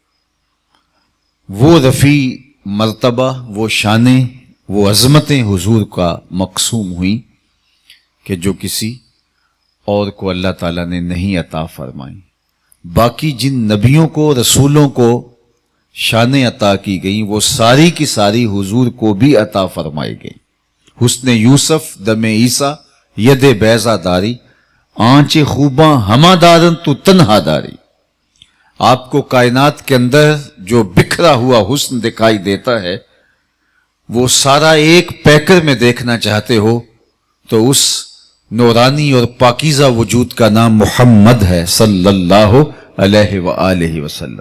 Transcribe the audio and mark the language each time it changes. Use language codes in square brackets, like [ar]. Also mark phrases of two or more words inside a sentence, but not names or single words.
[ur] وہ رفیع مرتبہ، وہ شانیں، وہ عظمتیں حضور کا مقسوم ہوئیں کہ جو کسی اور کو اللہ تعالیٰ نے نہیں عطا فرمائیں۔ باقی جن نبیوں کو، رسولوں کو شانیں عطا کی گئیں، وہ ساری کی ساری حضور کو بھی عطا فرمائی گئی۔ [fa] حسن یوسف دم عیسیٰ ید بیضا داری، آنچ خوباں ہما دارن تو تنہا داری۔ [ur] آپ کو کائنات کے اندر جو بکھرا ہوا حسن دکھائی دیتا ہے، وہ سارا ایک پیکر میں دیکھنا چاہتے ہو تو اس نورانی اور پاکیزہ وجود کا نام محمد ہے [ar] صلی اللہ علیہ وآلہ وسلم۔